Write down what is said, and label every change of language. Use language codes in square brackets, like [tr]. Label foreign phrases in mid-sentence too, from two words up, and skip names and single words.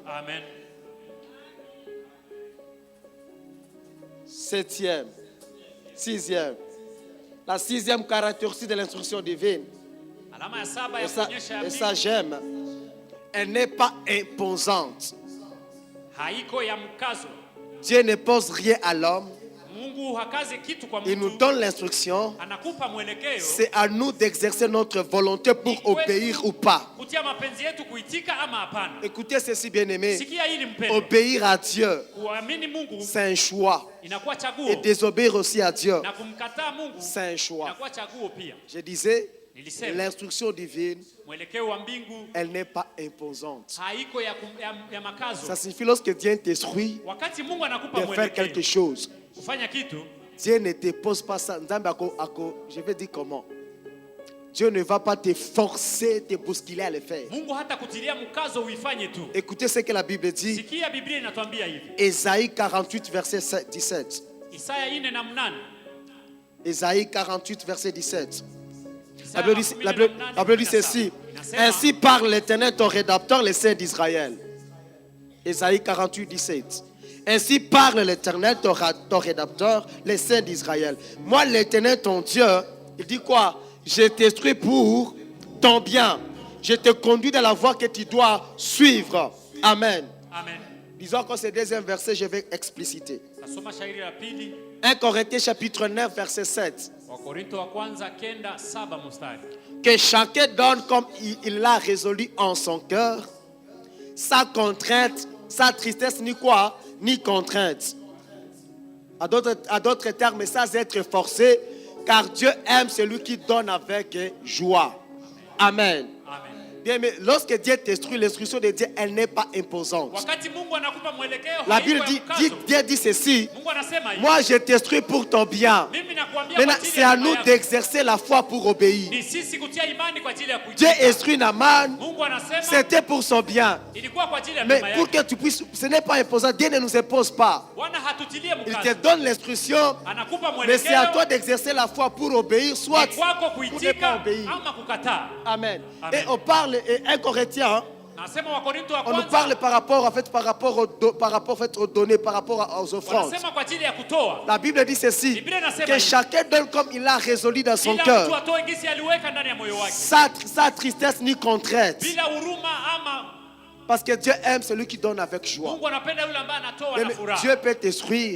[fr] Amen. Septième, sixième. La sixième caractéristique de l'instruction divine, [sw] Alama ya saba ya [fr] et ça, [sw] kuonyesha ya [fr] et ça [sw] mbingu, [fr] j'aime, elle n'est pas imposante. [sw] haiko ya mkazo. [fr] Dieu ne pose rien à l'homme, [sw] Mungu hakaze kitu kwa [fr] il nous [sw] mtu, [fr] donne l'instruction. [sw] anakupa mwelekeo. [fr] C'est à nous d'exercer notre volonté pour obéir ou pas. [sw] Kutia mapenzi yetu kuitika ama hapana. [fr] Écoutez ceci, bien-aimé. [sw] Sikia hili mpendwa. [fr] Obéir à Dieu, [sw] Kuamini Mungu [fr] c'est un choix. [sw] inakuwa [fr] Et [sw] chaguo, [fr] désobéir aussi à Dieu, [sw] na kumkataa Mungu [fr] c'est un choix. [sw] inakuwa chaguo pia. [fr] Je disais, [sw] Nilisema [fr] l'instruction divine, [sw] mwelekeo wa mbingu [fr] elle n'est pas imposante. [sw] haiko ya makazo. [fr] Ça signifie lorsque Dieu t'instruit [sw] Wakati Mungu anakupa [fr] de faire quelque [sw] mwelekeo [fr] chose, [sw] kufanya kitu, [fr] Dieu ne te pose pas ça. Je vais dire comment. Dieu ne va pas te forcer, te bousculer à le faire. [sw] Mungu hata kutilia mkazo uifanye tu. [fr] Écoutez ce que la Bible dit. [sw] Sikia Biblia inatuambia hivi. [fr] Ésaïe 48, verset 17. [sw] Isaya 4:8. [fr] Ésaïe 48, verset 17. La [sw] Isaya [fr] Bible dit, la Bible dit ceci. Ainsi parle l'Éternel, ton rédacteur, le Saint d'Israël. Ésaïe 48, 17. Ainsi parle l'Éternel, ton rédacteur, le Saint d'Israël. Moi, l'Éternel, ton Dieu, il dit quoi? Je t'instruis pour ton bien. Je te conduis dans la voie que tu dois suivre. Amen. [sw] Amen. [fr] Disons que ce deuxième verset, je vais expliciter. [sw] Tasoma shairi la pili [fr] 1 Corinthiens chapitre 9, verset 7. [sw] Wakorinto wa kwanza 9:7 mstari. [fr] Que chacun donne comme il l'a résolu en son cœur, sa contrainte, sa tristesse, ni quoi, ni contrainte. À d'autres termes, sans être forcé, car Dieu aime celui qui donne avec joie. Amen. [sw] Amen. [fr] Bien, mais lorsque Dieu t'instruit, l'instruction de Dieu, elle n'est pas imposante. [sw] Wakati Mungu anakupa mwelekeo, [fr] La [sw] haiko [fr] Bible [sw] ya [fr] dit, [sw] mkazo. [fr] Dieu dit ceci. [sw] Mungu anasema hivi. [fr] Moi, je t'instruis pour ton bien. [sw] Mimi nakuambia [fr] Maintenant, [sw] kwa ajili [fr] c'est [sw] ya [fr] à [sw] neema [fr] nous [sw] yako. [fr] d'exercer la foi pour obéir. [sw] Ni sisi kutia imani kwa ajili ya [fr] Dieu [sw] kuitika. [fr] instruit Naaman, [sw] Mungu anasema [fr] c'était pour son bien. [sw] ilikuwa kwa ajili ya [fr] Mais [sw] neema [fr] pour [sw] yake. [fr] que tu puisses, ce n'est pas imposant, Dieu ne nous impose pas. [sw] Bwana hatutilie [fr] Il te [sw] mkazo. [fr] donne l'instruction, [sw] Anakupa [fr] mais c'est à toi [sw] mwelekeo. [fr] d'exercer la foi pour obéir, soit [sw] Ni kwako [fr] pour ne pas [sw] kuitika [fr] obéir. [sw] ama kukataa. [fr] Amen. [sw] Amen. [fr] Et on parle, et 1 Corinthiens, [sw] Nasema Wakorintho wa [fr] On nous [sw] kwanza. [fr] parle par rapport aux données, par rapport aux offrandes. [sw] Wanasema kwa ajili ya kutoa. [fr] La Bible dit ceci, [sw] Biblia inasema [fr] que [sw] hivi. [fr] chacun donne comme il a résolu dans son [sw] Kila [fr] cœur, [sw] mtu atoe gisi aliweka ndani ya moyo wake. [fr] sa tristesse ni contrainte. [sw] Bila huruma ama [fr] Parce que Dieu aime celui qui donne avec joie. [sw] Mungu anapenda yule ambaye anatoa [fr] Mais [sw] na furaha. [fr] Dieu peut t'instruire,